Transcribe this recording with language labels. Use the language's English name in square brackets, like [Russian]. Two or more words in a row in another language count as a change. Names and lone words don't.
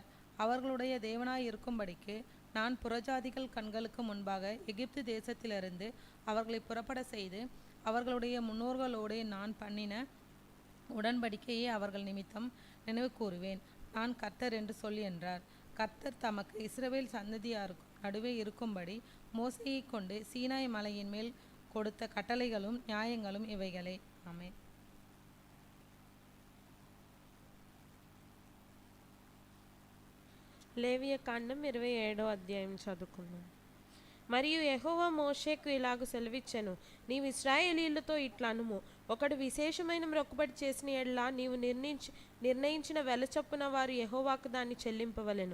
[Tamil] அவர்களுடைய தேவனாய் இருக்கும்படிக்கு நான் புறஜாதிகள் கண்களுக்கு முன்பாக எகிப்து தேசத்திலிருந்து அவர்களை புறப்பட செய்து அவர்களுடைய முன்னோர்களோடு நான் பண்ணின உடன்படிக்கையை அவர்கள் நிமித்தம் நினைவு கூறுவேன். நான் கர்த்தர் என்று சொல்லி என்றார். கர்த்தர் தமக்கு இஸ்ரவேல் சந்ததியாருக்கு நடுவே இருக்கும்படி மோசேயை கொண்டு சீனாய் மலையின் மேல் கொடுத்த கட்டளைகளும் நியாயங்களும் இவைகளே. ஆமென். [Telugu] లేవియ కాండం 27వ అధ్యాయం చదువుకుందాం. మరియు యెహోవా మోషేకు ఇలాగు సెలవిచ్చెను, నీవు ఇశ్రాయేలీయులతో ఇట్లా అనుము, ఒకడు విశేషమైన మొక్కుబడి చేసిన ఎడల నీవు నిర్ణయించిన వెల చొప్పున వారు యెహోవాకు దాన్ని చెల్లింపవలెను.